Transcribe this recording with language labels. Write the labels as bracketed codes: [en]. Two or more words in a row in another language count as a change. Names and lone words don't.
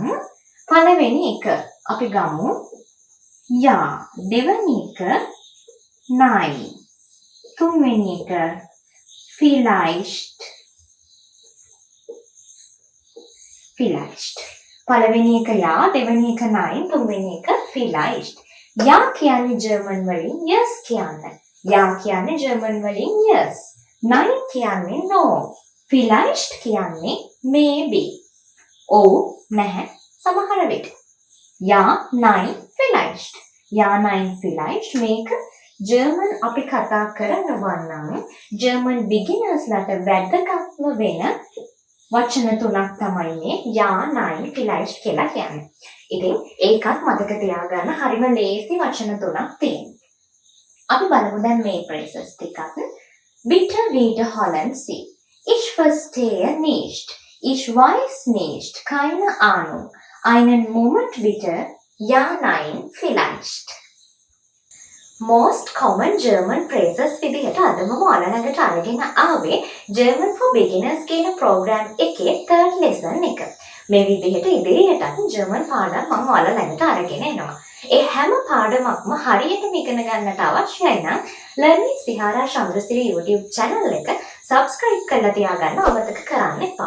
[si] පළවෙනි එක අපි ගමු ja. දෙවෙනි එක nein. තුන්වෙනි එක vielleicht. vielleicht. පළවෙනි එක ja, දෙවෙනි එක nein, තුන්වෙනි එක vielleicht. ja කියන්නේ ජර්මන් වලින් yes කියන්න. ja කියන්නේ ජර්මන් වලින් yes. nein කියන්නේ no. vielleicht කියන්නේ maybe. ඔව් නැහැ සමහර විට. [de] ja, nein, vielleicht. ja, nein, vielleicht [si] මේක ජර්මන් අපි කතා කරනවා නම් ජර්මන් බිගිනර්ස්ලාට වැදගත්ම වෙන වචන තුනක් තමයි මේ [de] ja, nein, vielleicht [si] කියලා කියන්නේ. ඉතින් ඒකත් මතක තියාගන්න හරිම ලේසි වචන තුනක් තියෙනවා. අපි බලමු දැන් මේ phrases ටිකක්. [de] bitte wiederholen Sie. ich verstehe nicht. ich weiß nicht. keine Ahnung. einen Moment bitte. ja, nein, vielleicht. [en] most common German phrases [si] විදිහට අදම ඔයාලා ළඟට අරගෙන ආවේ German for Beginners කියන program එකේ [en] third lesson [si] එක. මේ විදිහට ඉදිරියටත් ජර්මන් පාඩම් මම ඔයාලා ළඟට අරගෙන එනවා. ඒ හැම පාඩමක්ම හරියටම ඉගෙන ගන්නට අවශ්‍යයි නම් Learn with Sihara Chandrasiri YouTube channel එක subscribe කරලා තියාගන්න අමතක කරන්න එපා.